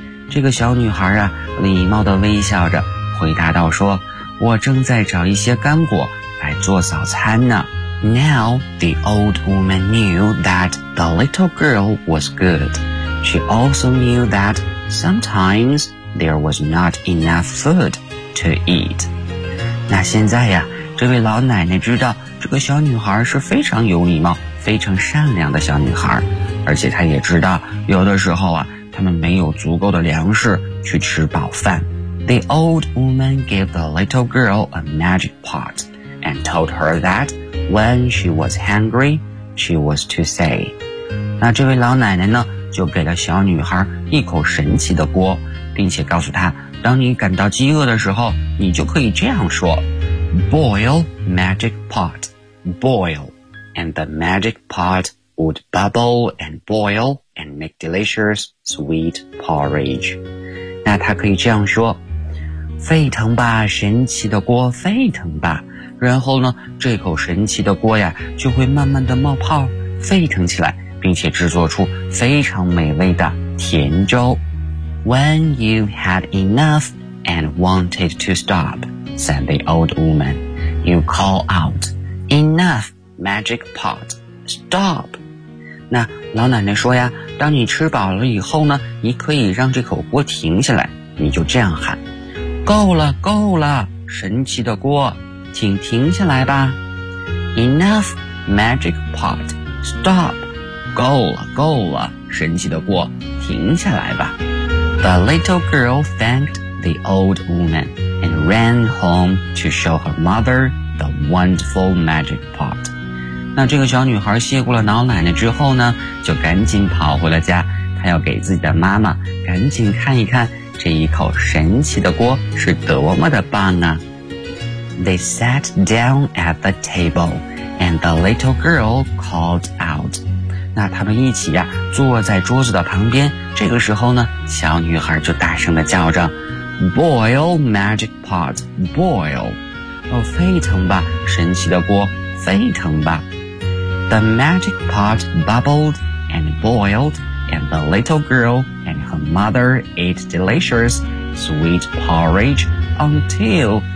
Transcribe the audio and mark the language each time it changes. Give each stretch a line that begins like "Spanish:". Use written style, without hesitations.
Chinese: 这个小女孩啊，礼貌地微笑着回答道说，我正在找一些干果来做早餐呢。
English: Now the old woman knew that the little girl was good. She also knew that sometimes there was not enough food to eat.
Chinese: 那现在呀，这位老奶奶知道这个小女孩是非常有礼貌、非常善良的小女孩，而且她也知道有的时候啊，他们没有足够的粮食去吃饱饭。
English: The old woman gave the little girl a magic pot and told her that when she was hungry, she was to say.
Chinese: 那这位老奶奶呢？就给了小女孩一口神奇的锅，并且告诉她，当你感到饥饿的时候，你就可以这样说
English: Boil magic pot, boil, and the magic pot would bubble and boil and make delicious sweet porridge.
Chinese: 那他可以这样说，沸腾吧，神奇的锅，沸腾吧。然后呢，这口神奇的锅呀，就会慢慢的冒泡，沸腾起来，并且制作出非常美味的甜粥。
English: When you've had enough and wanted to stop, said the old woman, you call out, enough, magic pot, stop.
Chinese: 那老奶奶说呀，当你吃饱了以后呢，你可以让这口锅停下来，你就这样喊，够了够了，神奇的锅，请停下来吧。
English: Enough, magic pot, stop.
Chinese: 够了够了，神奇的锅，停下来吧。
English: The little girl thanked the old woman and ran home to show her mother the wonderful magic pot.
Chinese: 那这个小女孩谢过了老奶奶之后呢，就赶紧跑回了家，她要给自己的妈妈赶紧看一看这一口神奇的锅是多么的棒啊。
English: They sat down at the table, and the little girl called out.
Chinese: 那他们一起呀，坐在桌子的旁边，这个时候呢，小女孩就大声地叫着
English: Boil, magic pot, boil.
Chinese: 哦，沸腾吧，神奇的锅，沸腾吧。
English: The magic pot bubbled and boiled, and the little girl and her mother ate delicious sweet porridge until...